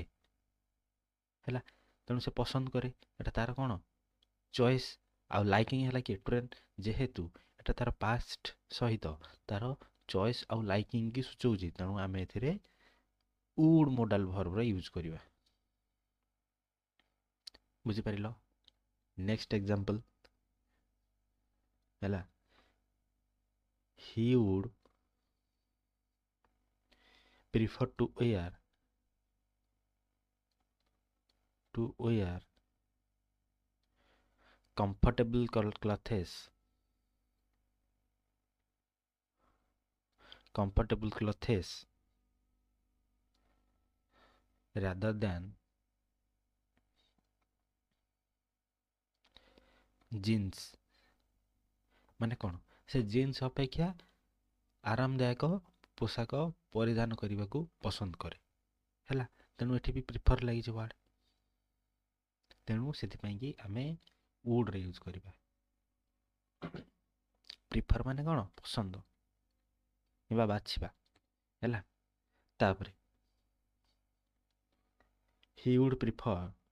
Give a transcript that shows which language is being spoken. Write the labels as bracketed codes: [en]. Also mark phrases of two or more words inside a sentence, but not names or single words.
[or] ହେଲା, ତେଣୁ ସେ ପସନ୍ଦ କରେ, ଏଟା ତାର କ'ଣ ଚଏସ୍, ଆଉ ଲାଇକିଂ ହେଲା କି ଟ୍ରେନ୍, ଯେହେତୁ ଏଟା ତାର ପାଷ୍ଟ ସହିତ ତାର ଚଏସ୍ ଆଉ ଲାଇକିଂ କି ସୂଚଉଛି, ତେଣୁ ଆମେ ଏଥିରେ [en] would modal verb [or] ୟୁଜ୍ କରିବା। ବୁଝିପାରିଲ? [en] next example [or] ହେଲା, [en] he would prefer to wear comfortable clothes rather than jeans। [or] ମାନେ କ'ଣ? ସେ ଜିନ୍ସ ଅପେକ୍ଷା ଆରାମଦାୟକ ପୋଷାକ ପରିଧାନ କରିବାକୁ ପସନ୍ଦ କରେ। ହେଲା, ତେଣୁ ଏଠି ବି ପ୍ରିଫର ଲାଗିଛି ୱାର୍ଡ, ତେଣୁ ସେଥିପାଇଁ କି ଆମେ ଉଡ୍ରେ ୟୁଜ୍ କରିବା। ପ୍ରିଫର ମାନେ କ'ଣ? ପସନ୍ଦ କିମ୍ବା ବାଛିବା। ହେଲା, ତାପରେ [en] he would prefer